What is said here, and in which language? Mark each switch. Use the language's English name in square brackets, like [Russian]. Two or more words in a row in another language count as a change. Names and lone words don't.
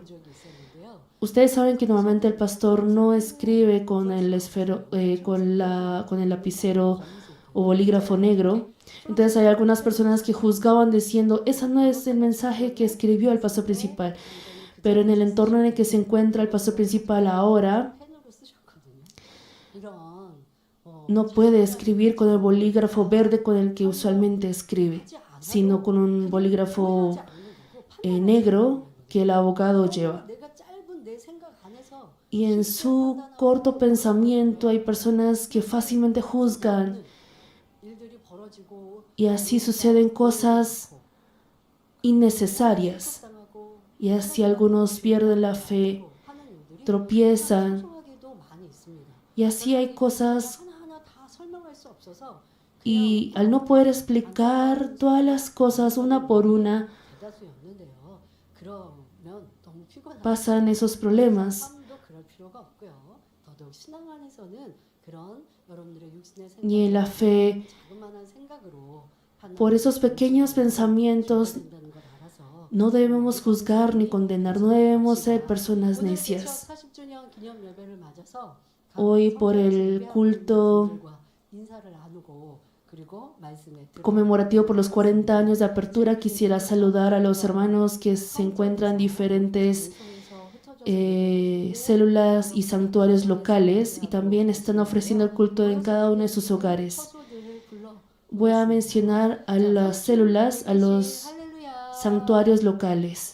[Spanish] Ustedes saben que normalmente el pastor no escribe con el lapicero o bolígrafo negro. Entonces hay algunas personas que juzgaban diciendo, ese no es el mensaje que escribió el pastor principal. Pero en el entorno en el que se encuentra el pastor principal ahora, [Korean] 펜으로 쓰셨거든요. 이런 [Spanish] no puede escribir con el bolígrafo verde con el que usualmente escribe, sino con un bolígrafo [Korean] 하지 않는 거고 판단하지 [Spanish] negro que el abogado lleva. [Korean] 내가 짧은 내 생각 안에서 [Spanish] Y en su corto pensamiento hay personas que fácilmente juzgan [Korean] 일들이 벌어지고 [Spanish] y así suceden cosas innecesarias. [Korean] 당하고 [Spanish] Y así algunos pierden la fe, [Korean] 하는 일들이 [Spanish] tropiezan. [Korean] 소소하게도 많이 있습니다. [Spanish] Y así hay cosas [Korean] 하나하나 다 설명할 수 없어서 [Spanish] y al no poder explicar todas las cosas una por una, [Korean] 대다수였는데요. 그러면 너무 피곤하고 [Spanish] pasan esos problemas. [Korean] 삶도 그럴 필요가 없고요. 더더욱 신앙 안에서는 그런 여러분들의 육신의 [Spanish] Y en la fe, [Korean] 자그마한 생각으로 [Spanish] por esos pequeños pensamientos, [Korean] 판단한다는 걸 알아서 [Spanish] no debemos juzgar ni condenar, no debemos ser personas [Korean] 오늘 [Spanish] necias. [Korean] 40주년 기념 예배를 맞아서 [Spanish] Hoy por el culto [Korean] 인사를 나누고 그리고 말씀에 [Spanish] conmemorativo por los 40 años de apertura, quisiera saludar a los hermanos que se encuentran en diferentes células y santuarios locales y también están ofreciendo el culto en cada uno de sus hogares. Voy a mencionar a las células, a los santuarios locales.